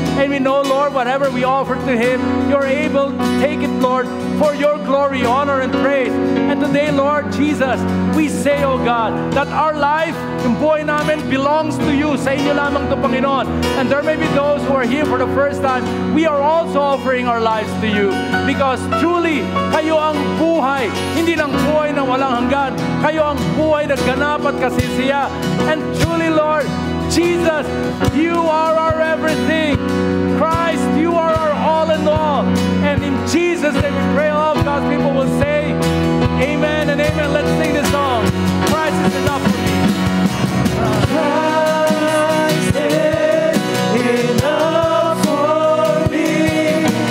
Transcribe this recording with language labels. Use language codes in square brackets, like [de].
[en] And we know, Lord, whatever we offer to Him, you're able to take it, Lord, for your glory, honor, and praise. And today, Lord Jesus, we say, oh God, that our life, [tl] yung buhay namin, [en] belongs to you. [tl] Sa inyo lamang to, Panginoon. [en] And there may be those who are here for the first time. We are also offering our lives to you. Because truly, [tl] kayo ang buhay. Hindi lang buhay na walang hanggan. Kayo ang buhay na ganap at kasisiya. [en] And truly, Lord, Jesus, you are our everything. Christ, you are our all in all. And in Jesus' name we pray, all of God's people will say, amen and amen. Let's sing this song. Christ is enough for me. Christ is enough for me.